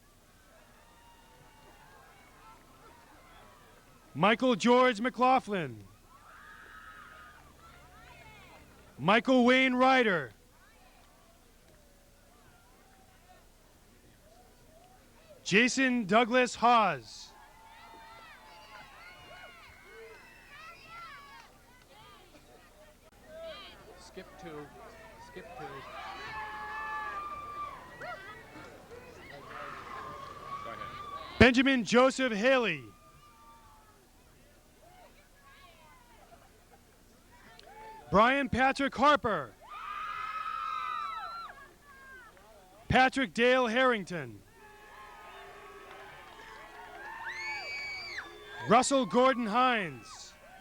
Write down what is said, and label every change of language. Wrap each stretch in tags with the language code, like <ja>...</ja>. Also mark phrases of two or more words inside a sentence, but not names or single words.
<en>Michael George McLaughlin. Michael Wayne Ryder. Jason Douglas Hawes. Skip two. skip to. Benjamin Joseph Haley. Brian Patrick Harper. Patrick Dale Harrington. Russell Gordon Hines.</en>